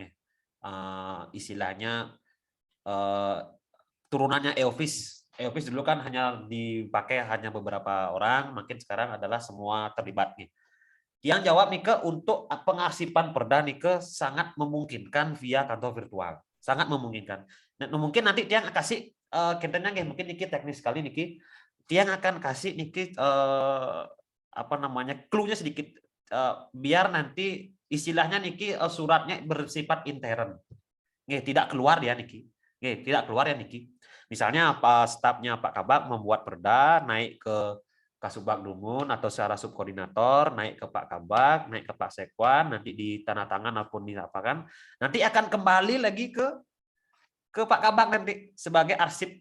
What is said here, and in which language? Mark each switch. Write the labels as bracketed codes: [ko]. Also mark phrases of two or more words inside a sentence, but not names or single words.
[id] Istilahnya turunannya e-office. E-office dulu kan hanya dipakai hanya beberapa orang, makin sekarang adalah semua terlibat nih. Yang jawab Nike, untuk pengarsipan perda Nike sangat memungkinkan via kantor virtual, sangat memungkinkan. Nah, mungkin nanti dia kasih kentennya mungkin Niki teknis sekali Niki, dia akan kasih Niki clue-nya sedikit biar nanti istilahnya Niki suratnya bersifat intern, tidak keluar ya Niki. Tidak keluar ya Niki. Misalnya stafnya Pak Kabak membuat perda, naik ke Kasubag Dumun atau secara subkoordinator, naik ke Pak Kabak, naik ke Pak Sekwan, nanti ditandatangan ataupun diapakan, nanti akan kembali lagi ke Pak Kabak nanti sebagai arsip.